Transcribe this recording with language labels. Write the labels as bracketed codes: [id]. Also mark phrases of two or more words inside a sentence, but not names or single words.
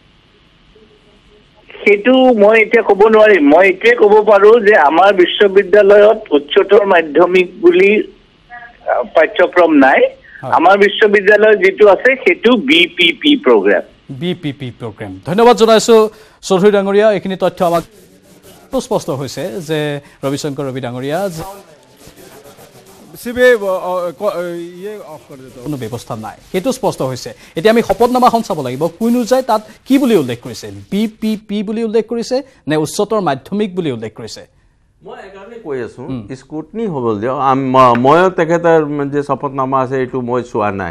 [as] সেইটো মই এতিয়া ক'ব নোৱাৰিম মই এতিয়া ক'ব পাৰোঁ যে আমাৰ বিশ্ববিদ্যালয়ত উচ্চতৰ মাধ্যমিক বুলি পাঠ্যক্ৰম নাই আমাৰ বিশ্ববিদ্যালয়ত যিটো আছে সেইটো বিপিপি প্ৰগ্ৰেম ধন্যবাদ জনাইছোঁ চৌধুৰী ডাঙৰীয়া এইখিনি তথ্য আমাক স্পষ্ট হৈছে যে ৰবিশংকৰ ৰবি ডাঙৰীয়া [hi] सीबीआई ये ऑफ कर देता [as] কোনো ব্যৱস্থা নাই সেইটো স্পষ্ট হৈছে এতিয়া আমি শপতনামাখন চাব লাগিব কুইনো যায় তাত কি বুলি উল্লেখ কৰিছে বিপিপি বুলি উল্লেখ কৰিছে নে উচ্চতৰ মাধ্যমিক বুলি উল্লেখ কৰিছে মই একাৰণে কৈ আছো স্কুটনি হ'ব দিও মই তেখেতৰ যে শপতনামা আছে এইটো মই চোৱা নাই